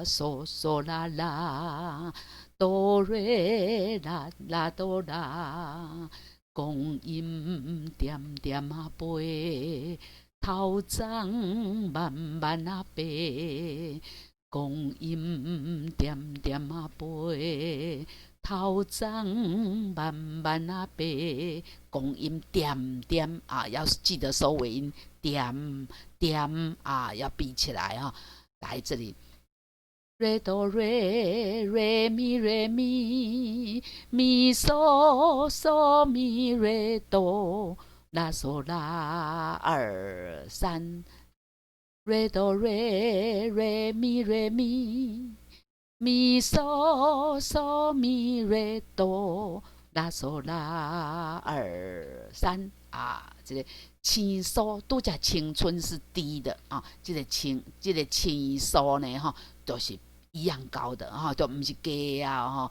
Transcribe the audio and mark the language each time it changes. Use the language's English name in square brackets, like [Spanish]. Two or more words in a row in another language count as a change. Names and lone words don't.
[Chinese] 嗦嗦啦啦，哆瑞啦啦哆啦，光阴点点啊飞，头鬃慢慢啊飞，光阴点点啊飞。头鬃慢慢啊飞，光阴点点啊，要记得收尾音，点点啊，要闭起来啊。来这里 ，re do re re mi re mi mi so so mi re do la so la 2 3 re do re re mi re mi 咪嗦嗦咪瑞哆拉嗦啦2 3啊，这个青嗦都叫青春是低的啊，这个青嗦呢哈，都是一样高的哈，都不是低啊哈。